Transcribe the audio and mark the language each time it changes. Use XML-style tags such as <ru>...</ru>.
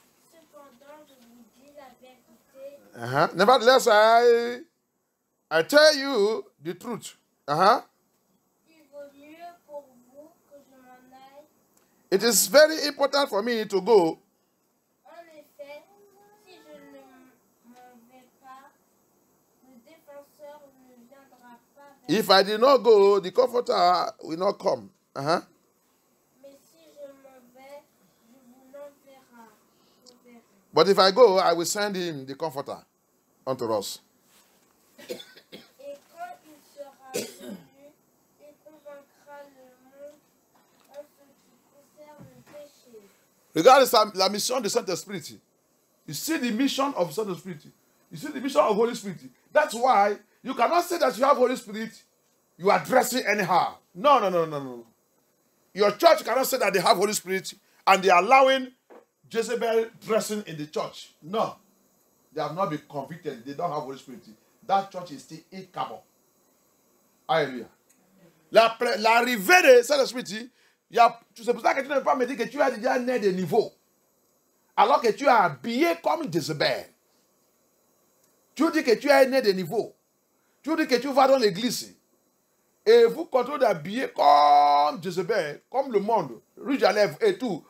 <fr>Cependant, je vous dis la vérité. Uh-huh.</fr> <en>Nevertheless, I tell you the truth. Uh-huh.</en> <fr>Il vaut mieux pour vous que je m'en aille.</fr> <en>It is very important for me to go.</en> <fr>En effet, si je ne m'en vais pas, le défenseur ne viendra pas vers</fr> <en>If I did not go, the comforter will not come. Uh-huh.</en> <fr>Mais si je m'en vais, je vous l'enverrai.</fr> <en>But if I go, I will send him the comforter unto us.</en> <fr>Et quand il sera venu, il convaincra le monde en ce qui concerne le péché. Regardez la mission du Saint-Esprit.</fr> <en>You see the mission of Saint-Esprit. You see the mission of Holy Spirit. That's why you cannot say that you have Holy Spirit, you are dressing anyhow. No. Your church cannot say that they have Holy Spirit and they are allowing Jezebel dressing in the church. No. They have not been convicted. They don't have Holy Spirit. That church is still incapable.</en> <fr>Alléluia. L'arrivée de Saint-Esprit, c'est pour ça que tu ne peux pas me dire que tu as déjà né de niveau. Alors que tu es habillé comme Jezebel. Tu dis que tu es né de niveau. Tu dis que tu vas dans l'église. Et vous continuez d'habiller comme Jezebel, comme le monde, rouge à lèvres et tout.</fr>